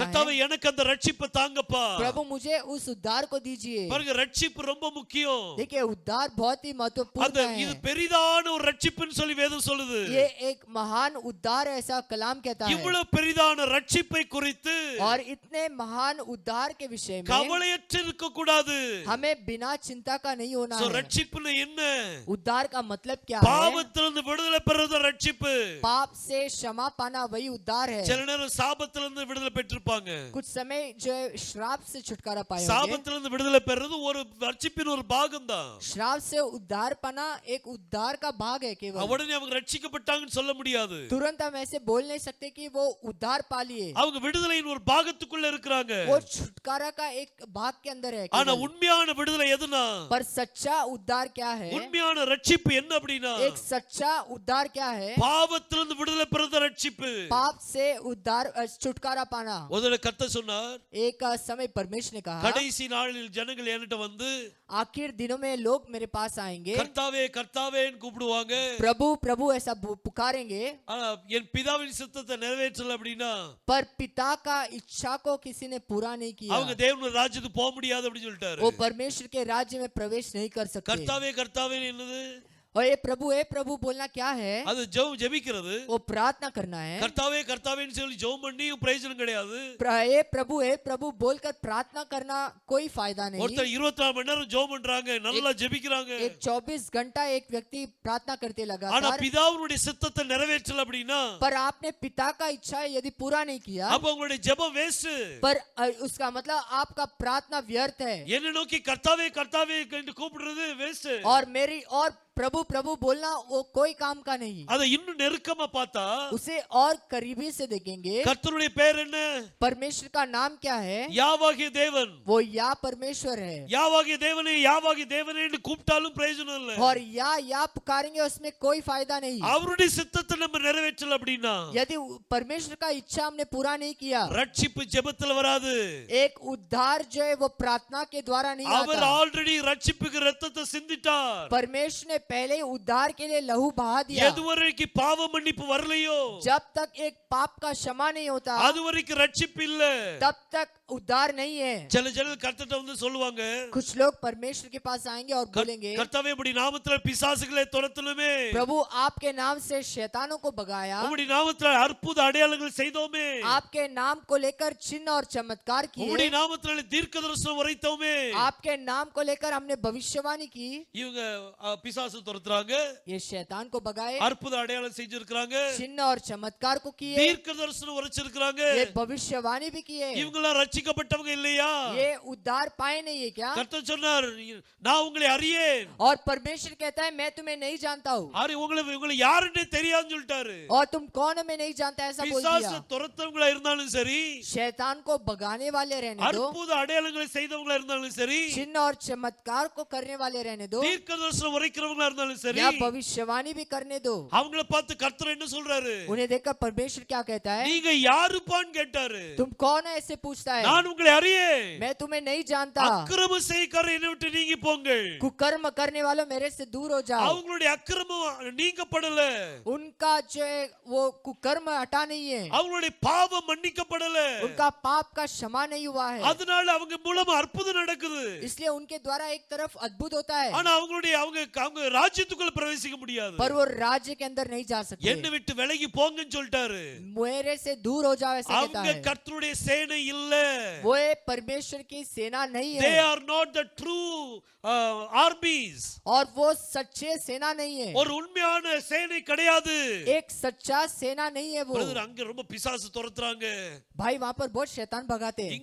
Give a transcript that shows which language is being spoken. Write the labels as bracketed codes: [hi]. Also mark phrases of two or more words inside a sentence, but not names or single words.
[ta] கர்த்தாவே [hi] है, [ta] எனக்கு அந்த ரட்சிப்பை தாங்கப்பா. [hi] प्रभु मुझे उस उद्धार को दीजिए। [ta] பாருங்க, ரட்சிப்பு ரொம்ப முக்கியம். [hi] देखिए उद्धार बहुत ही महत्वपूर्ण [ta] அது [hi] है। [ta] இது பெரிதான ஒரு ரட்சிப்புன்னு சொல்லி வேதம் சொல்லுது. [hi] ये एक महान उद्धार है ऐसा कलाम कहता है। [ta] இவ்வளவு பெரிதான ரட்சிப்பை குறித்து [hi] और इतने महान उद्धार के विषय में [ta] கவலையற்று இருக்க கூடாது. [hi] हमें बिना चिंता का नहीं होना है। [ta] ரட்சிப்புனா என்ன? [hi] उद्धार का मतलब क्या है? [ta] பாவத்திலிருந்து விடுதலை பெறுறது ரட்சிப்பு. [hi] पाप से क्षमा पाना वही उद्धार है। [ta] சில நேரம் சாபத்திலிருந்து விடுதலை பெற்றிருப்பாங்க. [hi] कुछ समय जो है श्राप से छुटकारा पाए होंगे। [ta] சாபத்திலிருந்து விடுதலை பெறுறது ஒரு ரட்சிப்பின் ஒரு பாகம் தான். [hi] श्राप से उद्धार पाना एक उद्धार का भाग है केवल। [ta] உடனே அவங்க ரட்சிக்கப்பட்டாங்கன்னு சொல்ல முடியாது. [hi] तुरंत हम ऐसे बोल नहीं सकते कि वो उद्धार पा लिए। [ta] அவங்க விடுதலையின் ஒரு பாகத்துக்குள்ள இருக்கிறாங்க. [hi] वो छुटकारा का एक भाग के अंदर है। [ta] ஆனா உண்மையான விடுதலை எதுனா? [hi] पर सच्चा उद्धार क्या है? [ta] உண்மையான ரட்சிப்பு என்ன அப்படினா? [hi] एक सच्चा उद्धार क्या है? [ta] பாவத்திலிருந்து விடுதலை பெறுறது ரட்சிப்பு. [hi] पाप से उद्धार छुटकारा पाना। [ta] முதல்ல கர்த்தர் சொன்னார், [hi] एक समय परमेश्वर ने कहा, [ta] கடைசி நாளில் ஜனங்கள் என்கிட்ட வந்து [hi] आखिर दिनों में लोग मेरे पास आएंगे, [ta] கர்த்தாவே கர்த்தாவேன்னு கூப்பிடுவாங்க. [hi] प्रभु प्रभु ऐसा पुकारेंगे, [ta] ஆனா என் பிதாவின் சித்தத்தை நிறைவேற்றல அப்படினா [hi] पर पिता का इच्छा को किसी ने पूरा नहीं किया, [ta] அவங்க தேவனுடைய ராஜ்யத்துக்கு போக முடியாது அப்படி சொல்லிட்டாரு. [hi] वो परमेश्वर के राज्य में प्रवेश नहीं कर सकते। [ta] கர்த்தாவே கர்த்தாவே என்னது? [hi] और ये प्रभु बोलना क्या है? [ta] அது ஜெபிக்கிறது. [hi] वो प्रार्थना करना है। [ta] கர்த்தாவே கர்த்தாவேன்னு சொல்லி ஜெபம் பண்ணியும் பிரயோஜனம் கிடையாது. [hi] ये प्रभु बोलकर प्रार्थना करना कोई फायदा नहीं। [ta] ஒருத்தர் 24 மணி நேரம் ஜெபம் பண்றாங்க, நல்லா ஜெபிக்கிறாங்க. [hi] एक 24 घंटा एक व्यक्ति प्रार्थना करते [ta] ஆனா [hi] लगातार, [ta] பிதாவுடைய சித்தத்தை நிறைவேற்றல அப்படினா [hi] पर आपने पिता का इच्छा यदि पूरा नहीं किया, [ta] அப்ப உங்களுடைய ஜெபம் வேஸ்ட். [hi] पर उसका मतलब आपका प्रार्थना व्यर्थ है। [ta] என்ன நோக்கி கர்த்தாவே கர்த்தாவே என்று கூப்பிடுறது வேஸ்ட். [hi] और प्रभु प्रभु बोलना वो कोई काम का नहीं। [ta] அத இன்னும் நெருக்கமா பார்த்தா [hi] उसे और करीबी से देखेंगे, [ta] கர்த்தருடைய பெயர் என்ன? [hi] परमेश्वर का नाम क्या है? [ta] யாவாகிய தேவன். [hi] वो या परमेश्वर है। [ta] யாவாகிய தேவனே என்று கூப்பிட்டாலும் பிரயோஜனம் இல்ல. [hi] और या पुकारेंगे उसमें कोई फायदा नहीं। [ta] அவருடைய சித்தத்தை நம்ம நிறைவேற்றல அப்படினா, [hi] यदि परमेश्वर का इच्छा हमने पूरा नहीं किया, [ta] ரட்சிப்பு ஜெபத்துல வராது. [hi] एक उद्धार जो है वो प्रार्थना के द्वारा नहीं [ta] அவர் [hi] आता। [ta] ஆல்ரெடி ரட்சிப்புக்கு ரத்தத்தை சிந்திட்டார். [hi] परमेश्वर ने पहले ही उद्धार के लिए लहू बहा दिया। [ta] எதுவரைக்கும் பாவ மன்னிப்பு வரலையோ, [hi] जब तक एक पाप का क्षमा नहीं होता, [ta] அதுவரைக்கும் ரட்சிப்பு இல்ல. [hi] तब तक उद्धार नहीं है। [ta] சில ஜனங்கள் கர்த்தர்ட்ட வந்து சொல்லுவாங்க, [hi] कुछ लोग परमेश्वर के पास आएंगे और बोलेंगे, [ta] கர்த்தாவே உம்முடைய நாமத்திலே பிசாசுகளை துரத்தலுமே, [hi] प्रभु आपके नाम से शैतानों को भगाया, [ta] உம்முடைய நாமத்திலே அற்புத அடையாளங்கள் செய்தோமே, [hi] आपके नाम को लेकर चिन्ह और चमत्कार किए, [ta] உம்முடைய நாமத்திலே தீர்க்கதரிசனம் உரைத்தோமே, [hi] आपके नाम को लेकर हमने भविष्यवाणी की। [ta] இவங்க பிசாசு துரத்துறாங்க, [hi] ये शैतान को भगाए, [ta] அற்புத அடையாளம் செஞ்சிருக்காங்க, [hi] चिन्ह और चमत्कार को किए, [ta] தீர்க்கதரிசனம் உரைச்சிருக்காங்க. [hi] ये भविष्यवाणी भी किए। [ta] இவங்கெல்லாம் ரட்சிக்கப்பட்டவங்க இல்லையா? [hi] ये उद्धार पाए नहीं है क्या? [ta] கர்த்தர் சொன்னார், நான் உங்களை அறியேன். [hi] और परमेश्वर कहता है मैं तुम्हें नहीं जानता हूँ, [ta] உங்களை யாருன்னே தெரியாதுன்னு சொல்லிட்டாரு. [hi] और तुम कौन हो मैं नहीं जानता, ऐसा बोल [ta] பிசாசு [hi] दिया। [ta] துரத்தவங்களா இருந்தாலும் சரி, [hi] शैतान को भगाने वाले रहने दो, [ta] அற்புத அடையாளங்களை செய்தவங்களா இருந்தாலும் சரி, [hi] चिन्ह और चमत्कार को करने वाले रहने दो, [ta] தீர்க்கதரிசனம் உரைக்கிறவங்களா இருந்தாலும் சரி, [hi] या भविष्यवाणी भी करने दो। [ta] அவங்கள பார்த்து கர்த்தர் என்ன சொல்றாரு? [hi] उन्हें देखकर परमेश्वर क्या कहता है? [ta] நீங்க யாருப்பான்னு கேட்டாரு. [hi] तुम कौन है ऐसे पूछता है, [ta] நான் உங்களை அறியேன். [hi] मैं तुम्हें नहीं जानता, [ta] அக்கிரம செய்யக்காரர் என்னை விட்டு நீங்கி போங்கள். [hi] कुकर्म करने वालों मेरे से दूर हो जाओ। [ta] அவங்களுடைய அக்கிரமம் நீங்கப்படல, [hi] उनका जो है वो कुकर्म हटा नहीं है, [ta] அவங்களுடைய பாவம் மன்னிக்கப்படல, [hi] उनका पाप का क्षमा नहीं हुआ है, [ta] அதனால அவங்க மூலமா அற்புதம் நடக்குது. [hi] इसलिए उनके द्वारा एक तरफ अद्भुत होता है, [ta] ஆனா அவங்க ராஜ்யத்துக்குள்ள பிரவேசிக்க முடியாது. [hi] पर वो राज्य के अंदर नहीं जा सकते। [ta] என்னை விட்டு விலகி போங்கன்னு சொல்லிட்டாரு. [hi] मेरे से दूर हो जाओ ऐसा कहता [ta] அவங்க [hi] है। [ta] கர்த்தருடைய சேனை இல்ல. [hi] वो परमेश्वर की सेना नहीं [en] They [hi] है, [en] are not the true armies. [hi] और वो सच्चे सेना नहीं है, [ta] ஒரு உண்மையான சேனை கிடையாது. [hi] एक सच्चा सेना नहीं है वो। [ta] பிரதர், அங்க ரொம்ப பிசாசு துரத்துறாங்க. [hi] भाई वहाँ पर बहुत शैतान भगाते हैं,